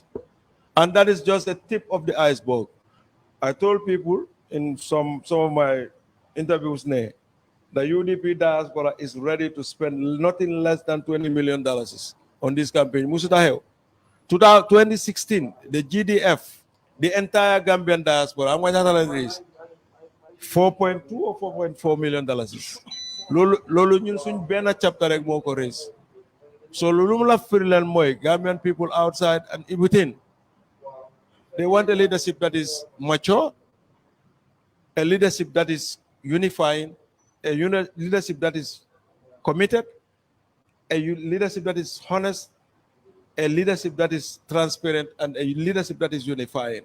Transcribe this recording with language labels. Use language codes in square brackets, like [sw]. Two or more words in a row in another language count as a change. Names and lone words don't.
[en] And that is just the tip of the iceberg. I told people in some of my interviews now, the UDP diaspora is ready to spend nothing less than $20 million on this campaign. 2016, the GDF, the entire Gambian diaspora, I'm going to tell you this, $4.2 or $4.4 million. [wo] Lolo ñun suñ benn chapter rek moo ko raise. So lulu la firil moy [en] Gambian people outside and within. They want a leadership that is mature, a leadership that is unifying, a leadership that is committed, a leadership that is honest, a leadership that is transparent, and a leadership that is unifying.